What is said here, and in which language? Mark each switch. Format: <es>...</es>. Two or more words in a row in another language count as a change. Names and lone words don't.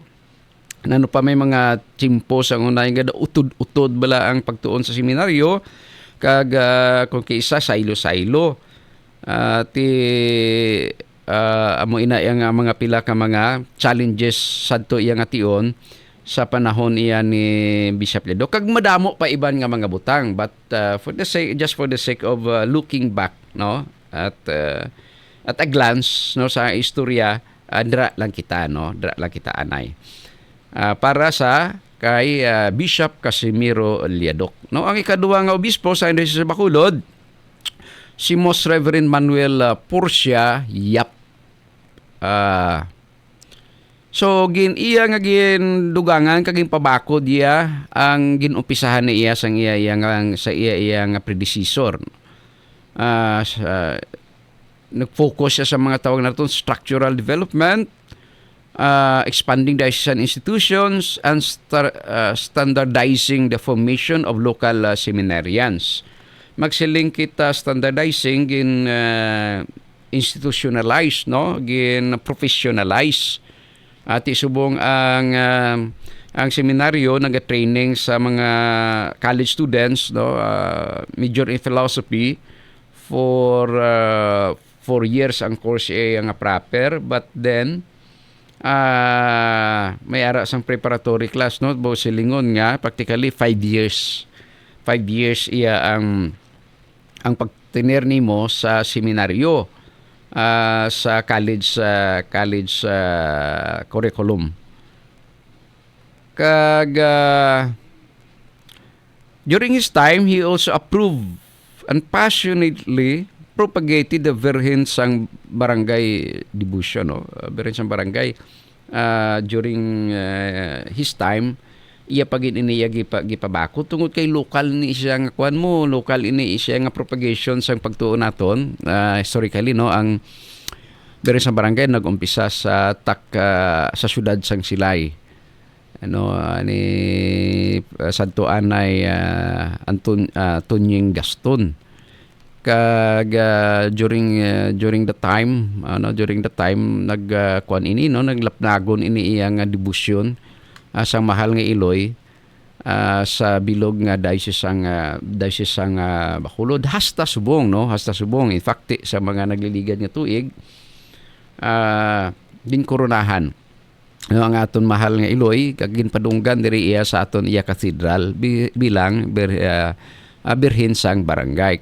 <hil>Nano pa may mga tsimpo sang unay nga utod bala ang pagtuon sa seminaryo kag kung kisa saylo-saylo amo ina yang mga pila ka mga challenges sadto iya nga tion sa panahon iya ni Bishop Ledo kag madamo pa iban nga mga butang</hil> <en>but for the sake of looking back no at a glance</en> <hil>no sa istorya dra lang kita anay para sa kay Bishop Casimiro Liaduk no ang ikaduha nga obispo sa diocese sa Bacolod si Most Reverend Manuel Porcia Yap. So iya nga gindugangan kag ginpabakod iya ang ginumpisahan ni iya sa iya nga predecessor. Nag-focus siya sa mga tawag naton</hil> <en>structural development, expanding diocesan institutions, and standardizing the formation of local seminarians.</en> <hil>Magsiling kita standardizing gin institutionalize, no, gin professionalize. At isubong ang seminaryo nag-training sa mga</hil> <en>college students,</en> <hil>no,</hil> <en>major in philosophy for 4 years</en> <hil>ang course ang proper,</hil> <en>but then</en> <hil>may ara sang</hil> <en>preparatory class,</en> <hil>no, bo silingon nga</hil> <en>practically 5 years. 5 years</en> <hil>iya ang pagtener nimo sa seminaryo sa</hil> <en>college curriculum. Kag during his time, he also approved and passionately propagated the Virgin</en> <hil>sang barangay</hil> <en>devotion, no? Virgin</en> <hil>sang barangay</hil> <en>during his time,</en> <hil>iya pagin iniya gipabako tungod kay lokal ni siya nga kuan mo, lokal ini siya nga propagation sang pagtuo naton. Historically, no, ang Virgin sang barangay nagumpisa sa sa syudad sang Silay. Ano ni Santo Anay Tunying Gaston. Kag</hil> <en>during the time</en> <hil>nagkuan ini, no, naglapnagon ini iyang debosyon sa mahal nga Iloy sa bilog nga diocese sang Bacolod hasta subong, no, hasta subong.</hil> <en>In fact,</en> <hil>sa mga nagliligad nga tuig din koronahan, no, ang aton mahal nga Iloy kag ginpadunggan diri iya sa aton iya cathedral bilang Birhen sang barangay.</hil>